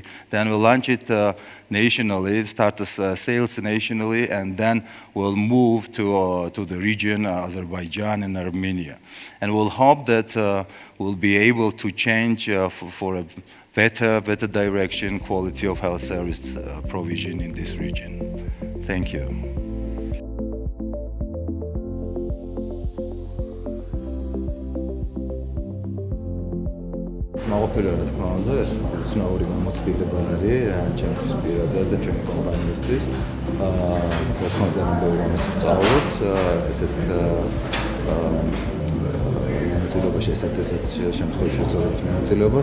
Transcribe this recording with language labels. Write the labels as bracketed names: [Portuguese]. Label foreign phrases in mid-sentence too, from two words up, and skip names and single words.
[English] Then we'll launch it nationally, start sales nationally, and then we'll move to the region, Azerbaijan and Armenia. And we'll hope that we'll be able to change for a better direction, quality of health service provision in this region. Thank you. [Georgian] Მაღალფერად რა თქმა უნდა, ეს უცნაური გამოცდილება არის ჩემთვის პირადად და ჩემი კომპანიისთვის. რა თქმა უნდა, ძალიან ამას ვწავლობთ, ესეც მონაწილეობაში, ესეთ შემთხვევაში ვწავლობთ მონაწილეობას.